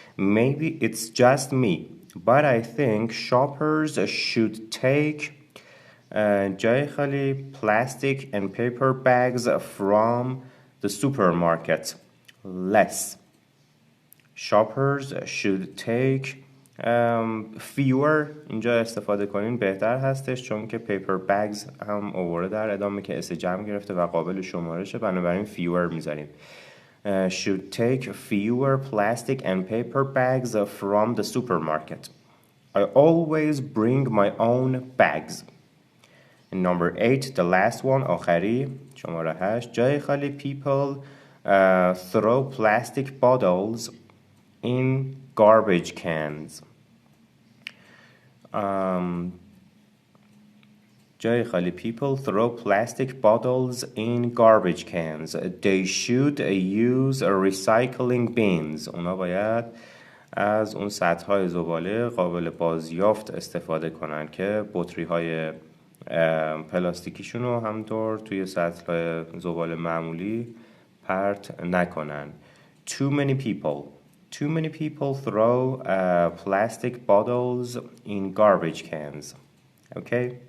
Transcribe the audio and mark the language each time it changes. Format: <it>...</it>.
<en>Maybe it's just me, but I think shoppers should take</en> <fa>جای خالی</fa> <en>plastic and paper bags from the supermarket. Less. Shoppers should take fewer.</en> <fa>اینجا استفاده کنین بهتر هستش چون که</fa> <en>paper bags</en> <fa>هم آورده در ادامه که اس جمع گرفته و قابل شمارشه، بنابراین fewer میذاریم.</fa> <en>Should take fewer plastic and paper bags from the supermarket. I always bring my own bags. And number 8, the last one,</en> <fa>آخری شماره 8. جای خالی</fa> <en>people throw plastic bottles in garbage cans.</en> <fa>جای خالی</fa> <en>people throw plastic bottles in garbage cans. They should use recycling bins.</en> <fa>اونا باید از اون سطح‌های زباله قابل بازیافت استفاده کنن که بطری‌های پلاستیکیشون رو همطور توی سطح زباله معمولی پرت نکنن.</fa> <en>Too many people. Too many people throw plastic bottles in garbage cans. Okay?</en>